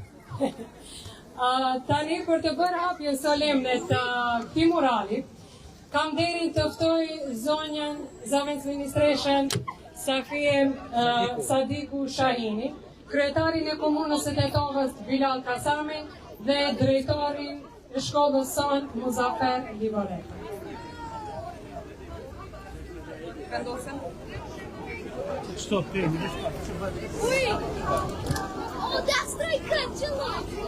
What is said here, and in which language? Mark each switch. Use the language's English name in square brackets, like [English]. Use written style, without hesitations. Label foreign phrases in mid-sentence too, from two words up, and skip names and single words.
[Albanian] Tani për të bërë hapjen solemne të këtij murali, kam nderin të ftoj zonjën Zavendministreshen Safie Sadiku Shahini, kryetarin e komunës së Tetovës Bilal Kasami dhe drejtorin e shkollës sonë Muzafer Livorek. [English] Stop there. Wait! Oh, that's the cut you love.